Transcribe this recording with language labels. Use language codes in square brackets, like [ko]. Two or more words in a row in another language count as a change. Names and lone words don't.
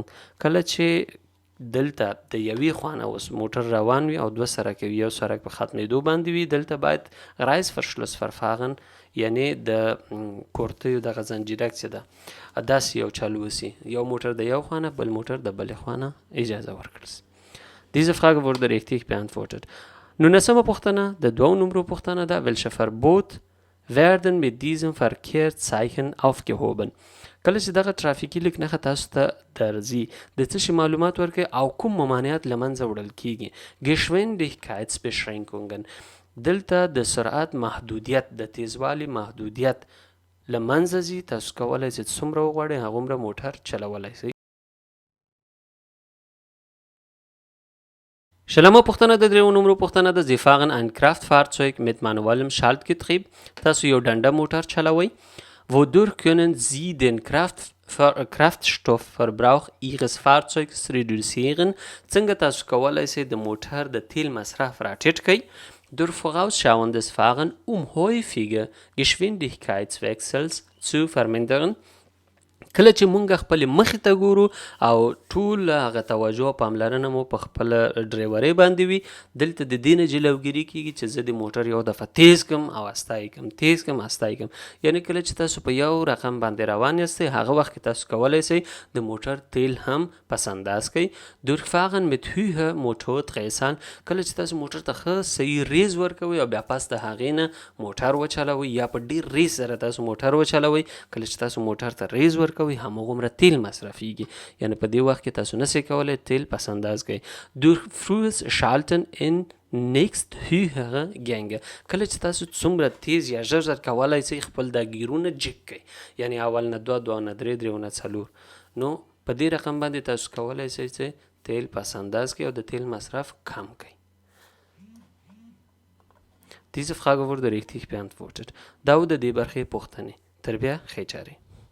[ps] کله چې دلته د یوې خوا نه اوس موټر روان وي او 2 سړک وي، یو سړک په ختمېدو باندې وي، دلته باید Reißverschlussverfahren یعنی د کورتیو دغه زنجیرک چې ده داسې یو چالو وسي، یو موټر د یو خوا نه بل موټر د بلې خوا نه اجازه ورکړل سي. [de] Diese Frage wurde richtig beantwortet. [ps] 19مه پوښتنه د 2 نمرو پوښتنه ده. [de] welche Verbot werden mit diesem Verkehrszeichen aufgehoben؟ [ps] کله چې دغه ترافیکي لیک نښه تاسو ته درځي د څه شي معلومات ورکوي او کوم ممانعات له منځه وړل کیږي؟ Geschwindigkeitsbeschränkungen. دلته د سرعت محدودیت، د تیزوالي محدودیت له منځه ځي. تاسو کولی شئ څومره وغواړئ هغومره موټر چلولی شئ. 20مه پوښتنه د 3 نمرو پوښتنه ده. [de] Sie fahren ein Kraftfahrzeug mit manuellem Schaltgetriebe. [ps] تاسو یو ډنډه موټر چلوئ. [de] wodurch können Sie den Kraftstoffverbrauch Ihres Fahrzeugs reduzieren؟ [ps] څنګه تاسو کولی شئ د موټر د تیل مصرف راټیټ کړئ؟ [de] durch vorausschauendes Fahren häufige Geschwindigkeitswechsels zu vermindern. [ps] کله چې مونږ خپل مخې ته ګورو او ټول هغه توجه او پاملرنه مو په خپل ډرایورۍ باندې وي، دلته د دې نه جلوګیري کیږي چې زه د موټر یو دفعه تیز کم او استا کم، تیز کم استا کم. یعنی کله چې تاسو په یو رقم باندې روان یاستئ هغه وخت کې تاسو کولی شئ د موټر تیل هم پس انداز کړئ. [de] durchfahren mit höher Motordrehzahl. [ps] کله چې تاسو موټر ته ښه صحیح ریز ورکوئ او بیا پس د هغې نه موټر وچلوئ یا په ډېر ریز سره تاسو موټر وچلوئ، کله چې تاسو موټر ته ریز ورکوئ هماغومره تیل مصرفیږي، یعنی په دې وخت کې تاسو نشئ کولی تیل پس انداز کړئ. [de] durch frühes Schalten in nächsthöhere Gänge. [ps] کله چې تاسو څومره تیز یا ژر ژر کولی شئ خپل دا ګیرونه جګ کړئ، یعنی اول نه 2 2 نه 3 3 نه 4، نو په دې رقم باندې تاسو کولی شئ چې تیل پس انداز کړئ او د تیل مصرف کم کړئ. [de] Diese Frage wurde richtig beantwortet. [ps] دا و د دې برخې پوښتنې. تر بیا ښې چارې.